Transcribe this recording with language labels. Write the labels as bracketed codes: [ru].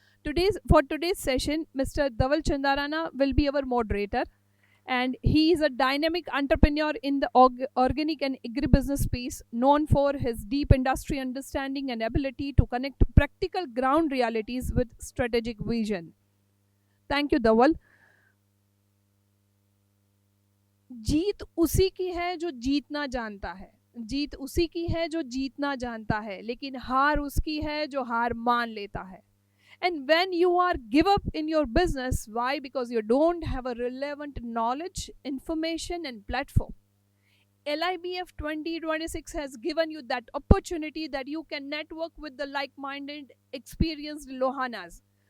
[en] Today's session, Mr. Dhaval Chandarana will be our moderator, and he is a dynamic entrepreneur in the organic and agribusiness space, known for his deep industry understanding and ability to connect practical ground realities with strategic vision. Thank you, Dhaval. [hi] जीत उसी की है जो जीतना जानता है, जीत उसी की है जो जीतना जानता है, लेकिन हार उसकी है जो हार मान लेता है. [en] And when you are give up in your business, why? Because you don't have a relevant knowledge, information, and platform. LIBF 2026 has given you that opportunity that you can network with the like-minded, experienced Lohanas.